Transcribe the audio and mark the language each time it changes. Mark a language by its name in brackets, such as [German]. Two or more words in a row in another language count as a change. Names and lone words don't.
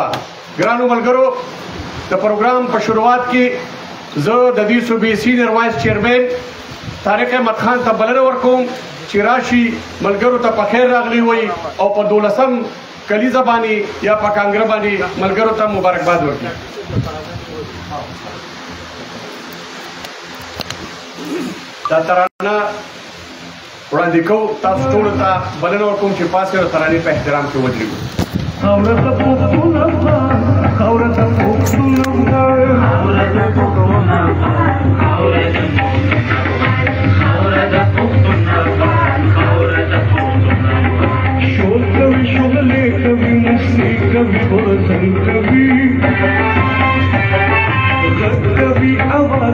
[Pashto] ګرانو ملګرو، د پروګرام په شروعات کې زه د دې صوبې سینیر وایس چیرمن طارق احمد خان ته بلنه ورکوم چې راشي ملګرو ته په خیر راغلی وي او په 12 کلیزه باندې یا په کانګره باندې ملګرو ته مبارکباد ورکړي. دا ترانه وړاندې کوو، تاسو ټولو ته بلنه ورکوم چې پاسې د ترانې په احترام کې ودرېږو. [Urdu] شور کبھی شغلے کبھی مستی کبھی بوزن کبھی غد کبھی آواز